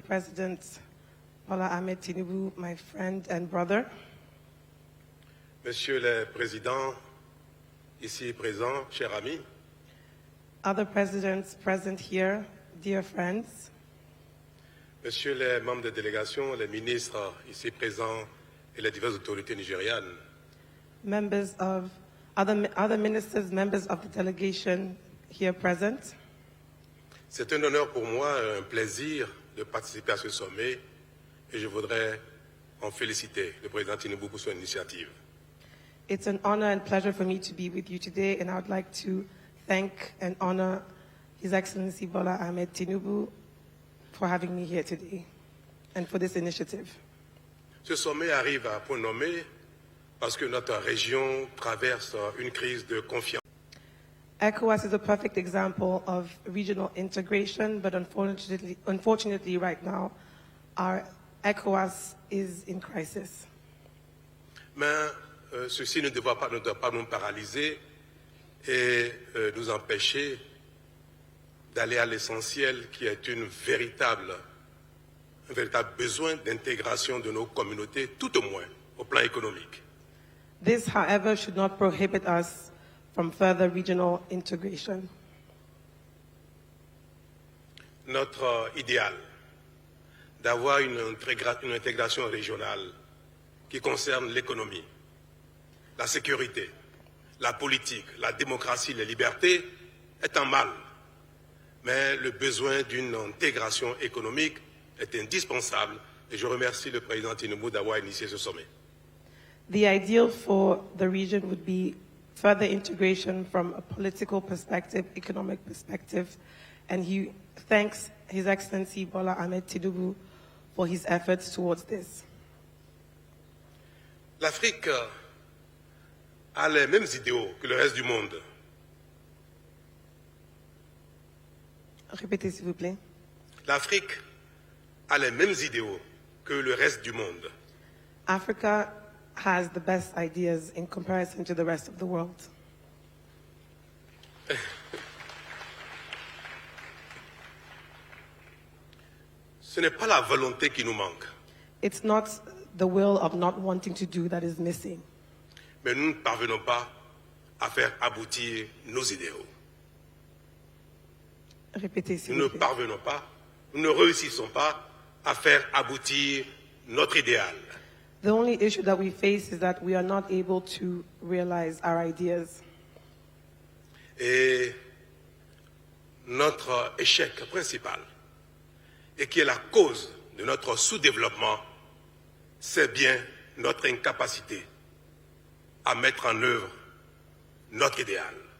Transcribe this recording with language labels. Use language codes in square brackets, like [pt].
[en] President Bola Ahmed Tinubu, my friend and brother, [fr] Monsieur le Président ici présent, cher ami, [en] other presidents present here, dear friends, [fr] Monsieur les membres de délégation, les ministres ici présents et les diverses autorités nigérianes, [en] members of other ministers, members of the delegation here present. [fr] c'est un honneur pour moi, un plaisir de participer à ce sommet et je voudrais en féliciter le président Tinubu pour son initiative. [en] It's an honor and pleasure for me to be with you today, and I would like to thank and honor His Excellency Bola Ahmed Tinubu for having me here today and for this initiative. [fr] Ce sommet arrive à point nommé parce que notre région traverse une crise de confiance. [en] ECOWAS is a perfect example of regional integration, but unfortunately right now, our ECOWAS is in crisis. [fr] Mais ceci ne doit pas nous paralyser et nous empêcher d'aller à l'essentiel qui est un véritable besoin d'intégration de nos communautés, tout au moins au plan économique. [en] This, however, should not prohibit us from further regional integration. [fr] Notre idéal d'avoir une intégration régionale qui concerne l'économie, la sécurité, la politique, la démocratie, les libertés est un mal. Mais le besoin d'une intégration économique est indispensable et je remercie le président Tinubu d'avoir initié ce sommet. [en] The ideal for the region would be further integration from a political perspective, economic perspective, and he thanks His Excellency Bola Ahmed Tinubu for his efforts towards this. [fr] L'Afrique a les mêmes idéaux que le reste du monde. Répétez, s'il vous plaît. L'Afrique a les mêmes idéaux que le reste du monde. [en] Africa has the best ideas in comparison to the rest of the world. [fr] Ce n'est pas la volonté qui nous manque, [en] It's not the will of not wanting to do that is missing, [fr] mais nous ne parvenons pas à faire aboutir nos idéaux. Répétez, s'il Nous ne vous plaît. parvenons pas, nous ne réussissons pas à faire aboutir notre idéal. [en] The only issue that we face is that we are not able to realize our ideas. [fr] Et notre échec principal, et qui est la cause de notre sous-développement, c'est bien notre incapacité à mettre en œuvre notre idéal.